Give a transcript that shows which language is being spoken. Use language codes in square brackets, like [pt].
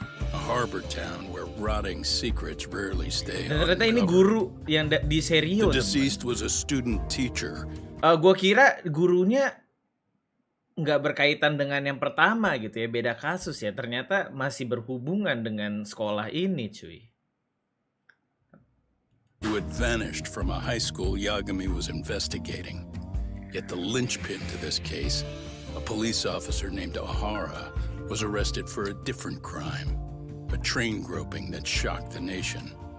[en] A harbor town where rotting secrets rarely stay [id] Dan ternyata ini guru yang di Seiryou. [en] The deceased was a student teacher. [id] Gua kira gurunya nggak berkaitan dengan yang pertama gitu ya, beda kasus ya. Ternyata masih berhubungan dengan sekolah ini, cuy. [en] Who had vanished from a high school Yagami was investigating. Yet the linchpin to this case, a police officer named Ohara, was arrested for a different crime, a train groping that shocked the nation.